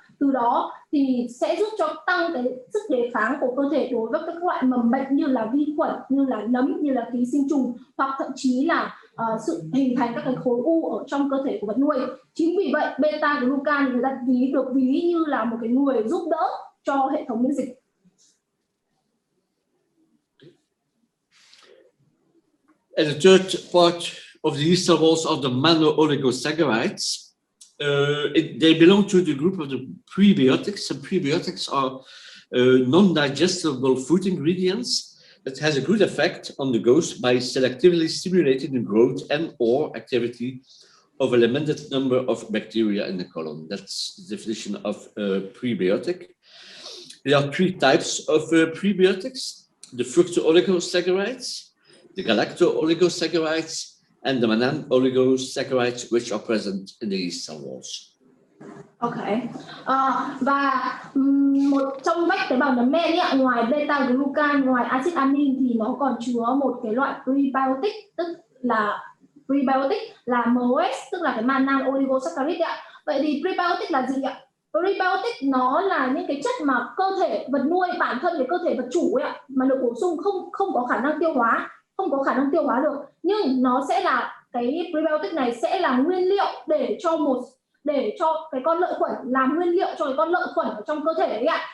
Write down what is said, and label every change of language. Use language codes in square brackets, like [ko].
[vi] Từ đó thì sẽ giúp cho tăng cái sức đề kháng của cơ thể đối với các loại mầm bệnh như là vi khuẩn, như là nấm, như là ký sinh trùng, hoặc thậm chí là sự hình thành các cái khối u ở trong cơ thể của vật nuôi. Chính vì vậy beta glucan người ta được ví như là một cái người giúp đỡ cho hệ thống miễn dịch. [en] And the third part of the yeast cell walls are the mono-oligosaccharides. They belong to the group of the prebiotics, and prebiotics are non-digestible food ingredients that has a good effect on the growth by selectively stimulating the growth and or activity of a limited number of bacteria in the colon. That's the definition of prebiotic. There are three types of prebiotics: the fructo-oligosaccharides, the galacto-oligosaccharides, and the mono-oligosaccharides, which are present in the yeast cell walls. Ok. [vi] Và một trong vách tế bào nấm men ấy, ngoài beta glucan, ngoài acid amin thì nó còn chứa một cái loại prebiotic, tức là MOS, tức là cái mono-oligosaccharides ạ. Vậy thì prebiotic là gì ạ? Prebiotic nó là những cái chất mà cơ thể vật nuôi, bản thân cái cơ thể vật chủ ấy ạ, mà được bổ sung không có khả năng tiêu hóa, được, nhưng nó sẽ là cái prebiotic này sẽ là nguyên liệu để cho cái con lợi khuẩn, làm nguyên liệu cho cái con lợi khuẩn ở trong cơ thể ấy ạ.